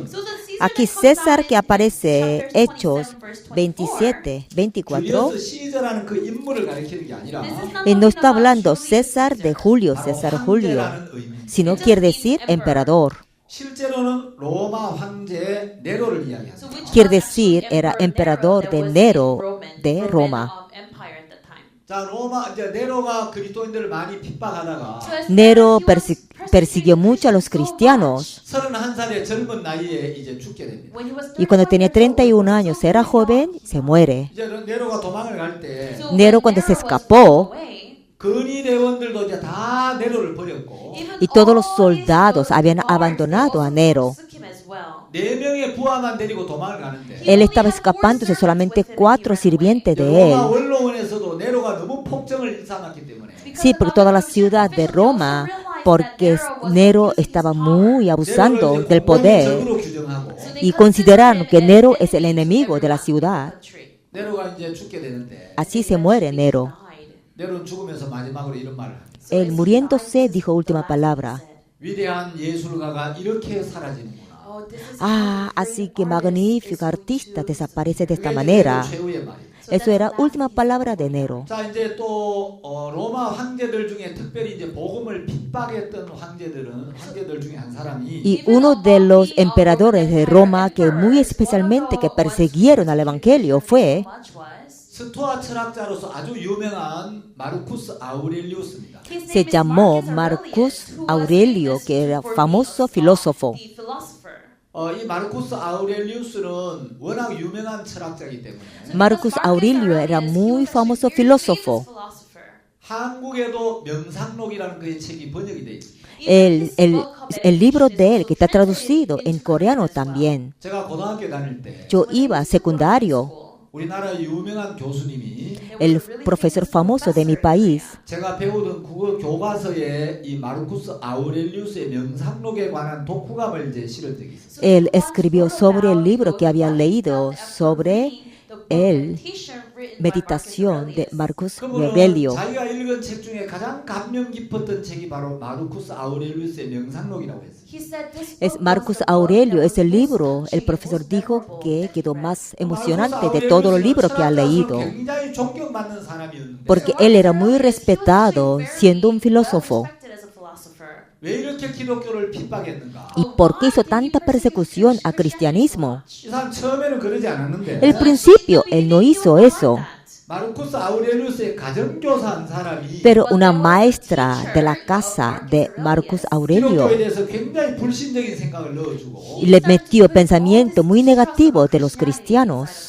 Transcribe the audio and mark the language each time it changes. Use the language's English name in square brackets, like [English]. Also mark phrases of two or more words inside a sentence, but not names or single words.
[Spanish] Aquí César, que aparece Hechos 27, 24, [Korean] 줄리어스 시저라는 그 인물을 가리키는 게 아니라 [Spanish] no está hablando César de Julio, César Julio, [Korean] 황제라는 의미. [Spanish] sino quiere decir emperador. [Korean] 실제로는 로마 황제 네로를 이야기합니다. [Spanish] Quiere decir, era emperador de Nero de Roma. [Korean] 자, 로마 이제 네로가 그리스도인들을 많이 핍박하다가 [Spanish] Nero persiguió mucho a los cristianos [Korean] 31살의 젊은 나이에 이제 죽게 됩니다. [Spanish] y cuando tenía 31 años era joven, se muere. [Korean] 이제 네로가 도망을 갈 때 [Spanish] Nero cuando se escapó [Korean] 근위대원들도 이제 다 네로를 버렸고 [Spanish] y todos los soldados habían abandonado a Nero. [Korean] 4명의 부하만 데리고 도망을 가는데 [Spanish] Él estaba escapándose, solamente 4 sirvientes de [Korean] 로마 [Spanish] él. [Korean] 원로원에서도 네로가 너무 폭정을 일삼았기 때문에 [Spanish] Sí, por toda la ciudad de Roma, porque Nero estaba muy abusando del poder [Korean] 적으로 규정하고 [Spanish] y consideraron que Nero es el enemigo de la ciudad. [Korean] 네로가 이제 죽게 되는데 [Spanish] Así se muere Nero. [Korean] 네로는 죽으면서 마지막으로 이런 말을 합니다. [Spanish] Él muriéndose dijo última palabra. [Korean] 위대한 예술가가 이렇게 사라지는구나. [Spanish] Ah, así que magnífico artista desaparece de esta manera. [Korean] 최후의 말입니다. [Spanish] Eso era última palabra de Nero. [Korean] 자, 이제 또 로마 황제들 중에 특별히 이제 복음을 핍박했던 황제들 중에 한 사람이 [Spanish] Y uno de los emperadores de Roma que muy especialmente que persiguieron al evangelio fue [Korean] 스토아 철학자로서 아주 유명한 마르쿠스 아우렐리우스입니다. [Spanish] se llamó Marcus Aurelio, que era famoso filósofo. [Korean] 이 마르쿠스 아우렐리우스는 워낙 유명한 철학자이기 때문에 [Spanish] Marcus Aurelio era muy famoso filósofo. [Korean] 한국에도 명상록이라는 그의 책이 번역이 돼 있습니다. [Spanish] El libro de él, que está traducido en coreano también. [Korean] 제가 고등학교 다닐 때 [Spanish] Yo iba a secundario. [Korean] 우리나라 유명한 교수님이 [Spanish] El profesor famoso de mi país [Korean] 제가 배우던 국어 교과서에 이 마르쿠스 아우렐리우스의 명상록에 관한 독후감을 이제 실은 적이 있었어요. [Spanish] él escribió sobre el libro que había leído sobre el meditación de Marcus [Korean] 그분은 [Spanish] Aurelio. [Korean] 자기가 읽은 책 중에 가장 감명 깊었던 책이 바로 마르쿠스 아우렐리우스의 명상록이라고 했어요. [Spanish] Es Marcus Aurelio, es el libro, el profesor dijo que quedó más emocionante de todos los libros que ha leído, [Korean] 굉장히 존경받는 사람이었는데 [Spanish] porque él era muy respetado siendo un filósofo. [Korean] 왜 이렇게 기독교를 핍박했는가? [Spanish] ¿Y por qué hizo tanta persecución al cristianismo? [Korean] 이 사람 처음에는 그러지 않았는데 [Spanish] Al principio, él no hizo eso, [Korean] 마르쿠스 아우렐리우스의 가정교사 한 사람이 [Spanish] pero una maestra de la casa de Marcus Aurelio [Korean] 기독교에 대해서 굉장히 불신적인 생각을 넣어주고 [Spanish] le metió pensamiento muy negativo de los cristianos.